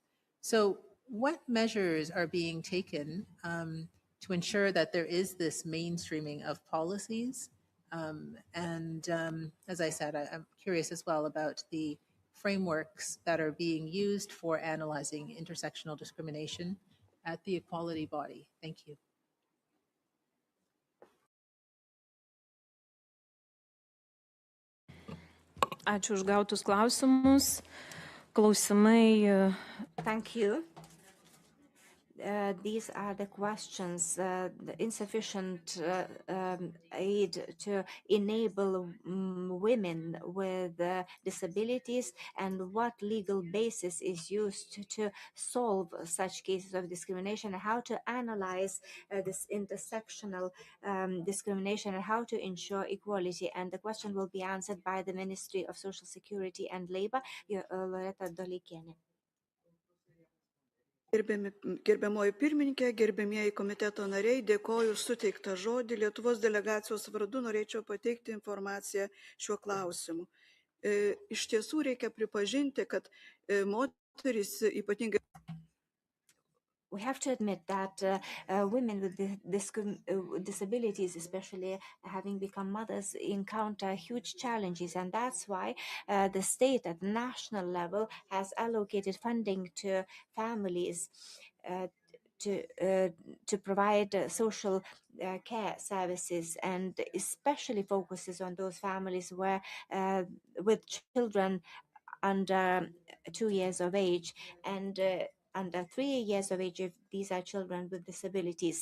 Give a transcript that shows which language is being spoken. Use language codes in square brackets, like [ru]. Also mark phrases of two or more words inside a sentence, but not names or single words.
[en] So what measures are being taken to ensure that there is this mainstreaming of policies? As I said, I'm curious as well about the frameworks that are being used for analyzing intersectional discrimination at the equality body. Thank you. [lt] Ačiū už gautus klausimus. Klausimai. [en] Thank you. These are the questions, the insufficient aid to enable women with disabilities, and what legal basis is used to solve such cases of discrimination, and how to analyze this intersectional discrimination, and how to ensure equality. And the question will be answered by the Ministry of Social Security and Labor, Loreta Doleikienė. [lt] Gerbiamoji pirmininkė, gerbėmieji komiteto nariai, dėkoju už suteiktą žodį. Lietuvos delegacijos vardu norėčiau pateikti informaciją šiuo klausimu. Iš tiesų reikia pripažinti, kad moterys ypatingai [en] we have to admit that women with disabilities, especially having become mothers, encounter huge challenges, and that's why the state at national level has allocated funding to families uh, to uh, to provide social care services, and especially focuses on those families where with children under 2 years of age and under 3 years of age if these are children with disabilities.